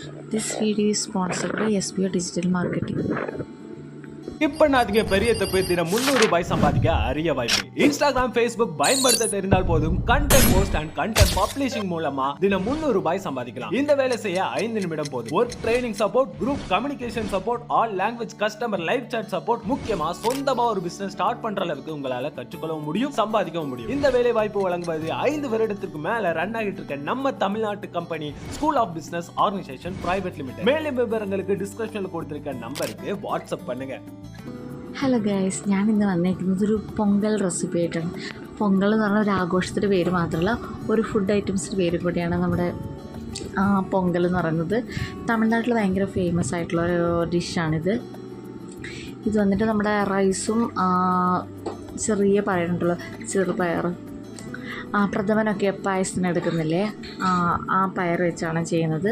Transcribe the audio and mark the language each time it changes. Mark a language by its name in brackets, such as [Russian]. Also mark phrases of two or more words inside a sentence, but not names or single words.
[English] This video is sponsored by SBO Digital Marketing. [Tamil] இப்போ நாத்துக்கு பெரிய தப்பு தினம் 300 ரூபாய் சம்பாதிக்க அரிய வாய்ப்பு. இன்ஸ்டாகிராம், ஃபேஸ்புக் பயன்படுத்த தெரிந்தால் போதும் [English] content post and content publishing [Tamil] மூலமா தினம் 300 ரூபாய் சம்பாதிக்கலாம். இந்த வேலை செய்ய 5 நிமிடம் போதும். [English] Work training support, group communication support, all language customer live chat support, [Tamil] முக்கியமா சொந்தமா ஒரு பிசினஸ் ஸ்டார்ட் பண்ற அளவுக்கு உங்களால கற்றுக்கொள்ளவும் முடியும், சம்பாதிக்கவும் முடியும். இந்த வேலை வாய்ப்பு வழங்குவது 5 வருடத்துக்கு மேல ரன் ஆகிட்டு இருக்க நம்ம தமிழ்நாட்டு கம்பெனி ஸ்கூல் ஆஃப் பிசினஸ் ஆர்கனைசேஷன் பிரைவேட் லிமிடெட். மேலும் விவரங்களுக்கு டிஸ்கிரிப்ஷன்ல கொடுத்திருக்க நம்பருக்கு வாட்ஸ்அப் பண்ணுங்க. [English] Hello guys, [Malayalam] ഞാനിന്ന് വന്നേക്കുന്നത് ഒരു പൊങ്കൽ റെസിപ്പി ആയിട്ടാണ്. പൊങ്കൽ എന്ന് പറഞ്ഞാൽ ഒരു ആഘോഷത്തിൻ്റെ പേര് മാത്രമല്ല, ഒരു ഫുഡ് ഐറ്റംസിൻ്റെ പേര് കൂടിയാണ് നമ്മുടെ പൊങ്കൽ എന്ന് പറയുന്നത്. തമിഴ്നാട്ടിൽ ഭയങ്കര ഫേമസ് ആയിട്ടുള്ള ഒരു ഡിഷാണിത്. ഇത് വന്നിട്ട് നമ്മുടെ റൈസും ചെറിയ പയറുണ്ടല്ലോ, ചെറുപയർ, പ്രഥമനൊക്കെ പായസത്തിന് എടുക്കുന്നില്ലേ, ആ പയർ വെച്ചാണ് ചെയ്യുന്നത്.